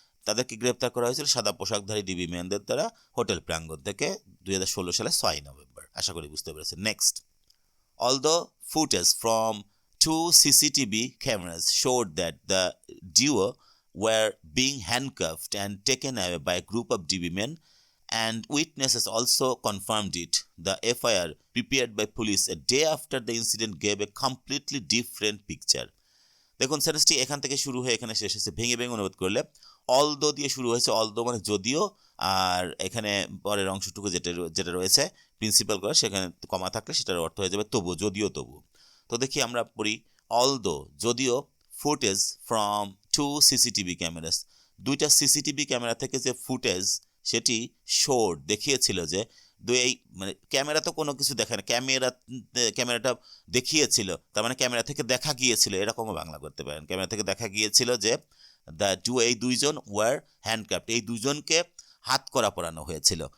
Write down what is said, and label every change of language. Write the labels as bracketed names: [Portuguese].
[Bangla] তাদেরকে গ্রেপ্তার করা হয়েছিল সাদা পোশাকধারী ডিবি ম্যানদের দ্বারা হোটেল প্রাঙ্গণ থেকে 2016 সালে 6 নভেম্বর। আশা করি বুঝতে পেরেছেন। [English] Next, although footage from 2 CCTV cameras showed that the duo were being handcuffed and taken away by a group of DB men, and witnesses also confirmed it, the FIR prepared by police a day after the incident gave a completely different picture. [Bangla] দেখুন সেন্টেন্সটি এখান থেকে শুরু হয়ে এখানে শেষ হয়েছে, ভেঙে ভেঙে অনুবাদ করলে অলদো দিয়ে শুরু হয়েছে, অলদো মানে যদিও, আর এখানে পরের অংশটুকু যেটা রয়েছে প্রিন্সিপাল করে, সেখানে কমা থাকলে সেটার অর্থ হয়ে যাবে তবু, যদিও তবু। তো দেখি আমরা পড়ি, অলদো যদিও, [English] footage from 2 CCTV cameras, [Bangla] 2টা সিসিটিভি ক্যামেরা থেকে যে ফুটেজ সেটি শোড দেখিয়েছিল যে এই মানে ক্যামেরা তো কোনো কিছু দেখে না, ক্যামেরাটা দেখিয়েছিল, তার মানে ক্যামেরা থেকে দেখা গিয়েছিল, এরকমও বাংলা করতে পারেন, ক্যামেরা থেকে দেখা গিয়েছিল যে এই দুইজন [English] were handcuffed, [Bangla] এই দুজনকে হাত করা পরানো হয়েছিল।